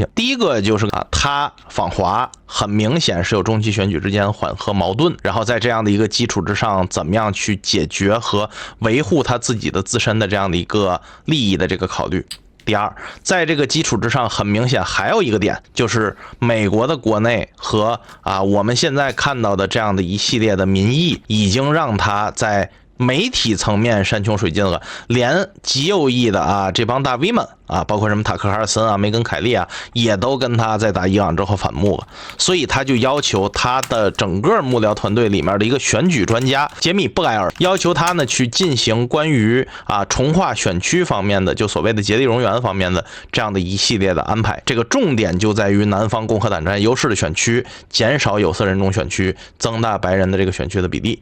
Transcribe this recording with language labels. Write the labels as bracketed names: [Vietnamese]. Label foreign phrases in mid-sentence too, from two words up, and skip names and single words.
[Chinese] 第一個就是他訪華很明顯是有中期選舉之間緩和矛盾，然後在這樣的一個基礎之上，怎麼樣去解決和維護他自己的自身的這樣的一個利益的這個考慮。第二，在這個基礎之上，很明顯還有一個點，就是美國的國內和我們現在看到的這樣的一系列的民意，已經讓他在媒體層面山窮水盡了，連極右翼的這幫大 V 們包括什麼塔克·哈爾森梅根·凱利也都跟他在打伊朗之後反目了，所以他就要求他的整個幕僚团隊裡面的一個選舉專家傑米·布萊爾，要求他呢去進行關於重劃選區方面的，就所謂的竭力容援方面的這樣的一系列的安排。這個重點就在於南方共和黨占優勢的選區，減少有色人種選區，增大白人的這個選區的比例。